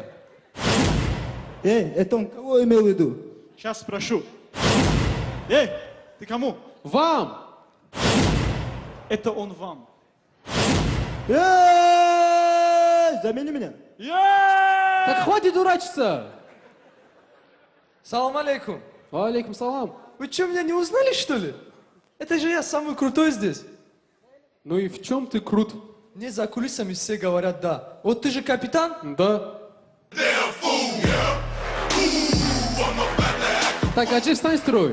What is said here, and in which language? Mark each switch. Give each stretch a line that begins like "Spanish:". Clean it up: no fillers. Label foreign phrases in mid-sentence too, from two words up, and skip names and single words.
Russian: Это он кого имел в виду? Сейчас спрошу. Эй, ты кому? Вам! Это он вам. Замени меня. Так хватит дурачиться!
Arabic: سلام عليكم. عليكم سلام.
Russian: Вы что, меня не узнали, что ли? Это же я самый крутой здесь. Ну и в чем ты крут? Мне за кулисами все говорят да. Вот ты же капитан? Да. Так, Аджи, встань в строй.